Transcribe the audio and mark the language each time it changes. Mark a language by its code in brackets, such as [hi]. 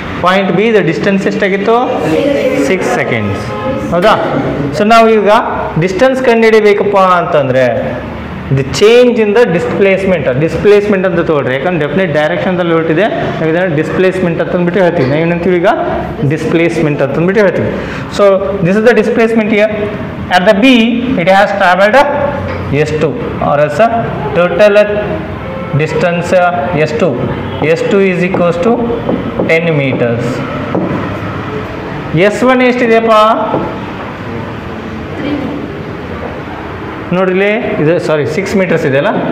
[kn] Point B the distance ಎಷ್ಟಾಗಿತ್ತು, 6 seconds. ಹೌದಾ? So ನಾವು ಈಗ ಡಿಸ್ಟೆನ್ಸ್ ಕಂಡುಹಿಡಿಬೇಕಪ್ಪ ಅಂತಂದರೆ [en] the change in the displacement [kn] ಅಂತ ತೊಗೊಳ್ರಿ. ಯಾಕಂದ್ರೆ ಡೆಫಿನೆಟ್ ಡೈರೆಕ್ಷನ್ದಲ್ಲಿ ಹೊರಟಿದೆ, ನಾವು ಇದನ್ನು ಡಿಸ್ಪ್ಲೇಸ್ಮೆಂಟ್ ಅಂತಂದ್ಬಿಟ್ಟು ಹೇಳ್ತೀವಿ. ನಾವು ಏನಂತೀವಿ ಈಗ, ಡಿಸ್ಪ್ಲೇಸ್ಮೆಂಟ್ ಅಂತಂದ್ಬಿಟ್ಟು ಹೇಳ್ತೀವಿ. [en] So this is the displacement here. At the B it has travelled S2 or else total distance S2 is equals to 10 meters. [kn] S1 ಎಷ್ಟಿದೆಯಪ್ಪ ನೋಡಿಲಿ, ಇದು 6 ಮೀಟರ್ಸ್ ಇದೆಯಲ್ಲ.